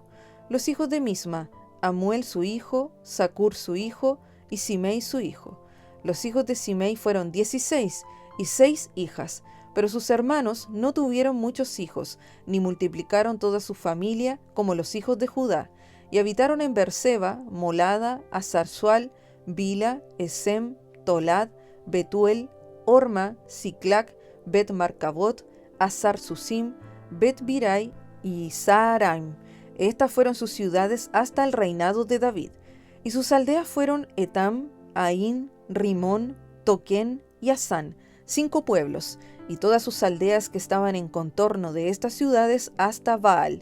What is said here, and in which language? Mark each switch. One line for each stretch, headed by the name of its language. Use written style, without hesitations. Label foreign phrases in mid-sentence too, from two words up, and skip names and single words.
Spanish: Los hijos de Misma, Amuel su hijo, Sacur su hijo y Simei su hijo. Los hijos de Simei fueron 16 y 6 hijas, pero sus hermanos no tuvieron muchos hijos, ni multiplicaron toda su familia como los hijos de Judá, y habitaron en Berseba, Molada, Azarzual, Bila, Esem, Tolad, Betuel, Orma, Siclac, Bet-Marcabot, Azar-Susim, Bet-Birai y Saaraim. Estas fueron sus ciudades hasta el reinado de David. Y sus aldeas fueron Etam, Ain, Rimón, Toquén y Asán, 5 pueblos, y todas sus aldeas que estaban en contorno de estas ciudades hasta Baal.